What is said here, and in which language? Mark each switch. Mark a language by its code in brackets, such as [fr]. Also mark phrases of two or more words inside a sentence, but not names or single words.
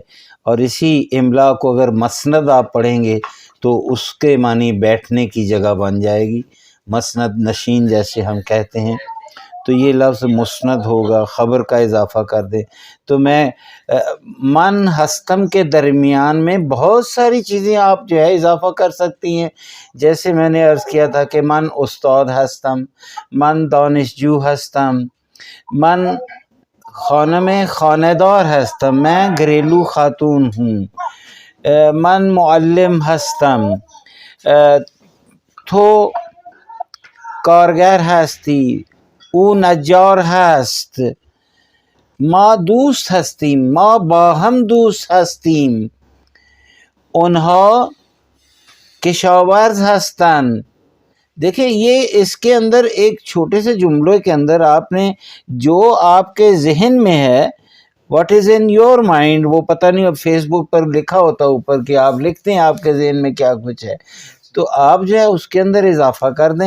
[ur] اور اسی املا کو اگر مسند آپ پڑھیں گے تو اس کے معنی بیٹھنے کی جگہ بن جائے گی، مسند نشین جیسے ہم کہتے ہیں. تو یہ لفظ مسند ہوگا، خبر کا اضافہ کر دیں. تو میں [fa] من ہستم [ur] کے درمیان میں بہت ساری چیزیں آپ جو ہے اضافہ کر سکتی ہیں. جیسے میں نے عرض کیا تھا کہ [fa] من استاد ہستم، من دانشجو ہستم، من خانم خانہ دار ہستم، [ur] میں گھریلو خاتون ہوں، [fa] من معلم ہستم، تو کارگر هستی، او نجار هست، ما دوست هستیم، ما با هم دوست هستیم، اونها کشاورز هستند. دیکھیں یہ اس کے اندر ایک چھوٹے سے جملے کے اندر آپ نے جو آپ کے ذہن میں ہے، [en] what is in your mind, [fa] وہ پتہ نہیں اب فیس بک پر لکھا ہوتا اوپر کہ آپ لکھتے ہیں آپ کے ذہن میں کیا کچھ ہے، تو آپ جو ہے اس کے اندر اضافہ کر دیں.